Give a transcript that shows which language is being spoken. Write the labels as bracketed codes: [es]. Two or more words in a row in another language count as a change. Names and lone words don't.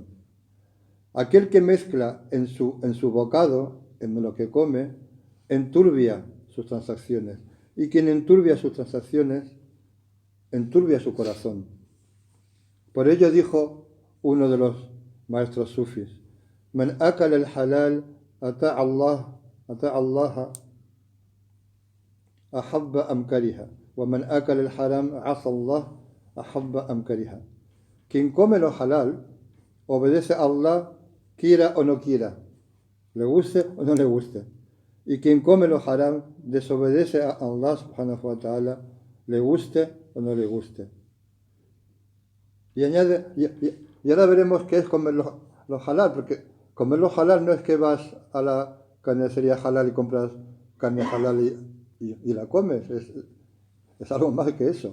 [es] Aquel que mezcla en su bocado, en lo que come, enturbia sus transacciones. Y quien enturbia sus transacciones, enturbia su corazón. Por ello dijo uno de los maestros sufis, [ar] من أكل الحلال أطاع الله أحب أم كره، ومن أكل الحرام عصى الله أحب أم كره. [es] Quien come lo halal obedece a Allah quiera o no quiera, le guste o no le guste. Y quien come lo haram desobedece a [ar] الله سبحانه وتعالى, [es] le guste o no le guste. Y añade, y ahora veremos qué es comer lo halal, porque comer lo halal no es que vas a la carnicería halal y compras carne halal y la comes, es algo más que eso.